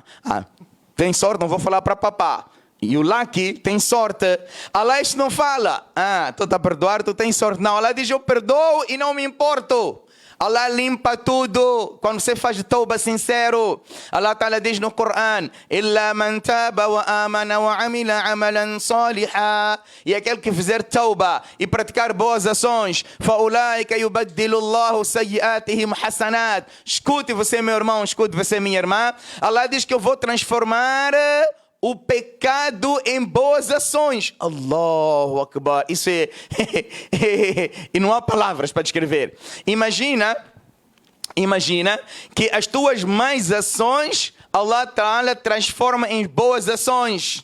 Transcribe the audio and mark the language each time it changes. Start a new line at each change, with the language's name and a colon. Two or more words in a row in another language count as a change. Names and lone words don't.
Portuguese: Tem sorte, não vou falar para papá. E o Lucky tem sorte. Allah isso não fala. Tu está a perdoar, tu tens sorte. Não, Allah diz, eu perdoo e não me importo. Allah limpa tudo quando você faz tauba sincero.
Arabic: الله تعالى
Portuguese: diz no Coran,
Arabic: إلا من تاب وآمن وعمل عملا صالحا.
Portuguese: E aquele que fizer tauba e praticar boas ações,
Arabic: فأولئك يبدل الله سيئاتهم حسنات.
Portuguese: Escute você, meu irmão, escute você, minha irmã. Allah diz que eu vou transformar o pecado em boas ações.
Arabic: الله أكبر.
Portuguese: Isso é... e não há palavras para descrever. Imagina que as tuas más ações,
Arabic: الله تعالى
Portuguese: transforma em boas ações.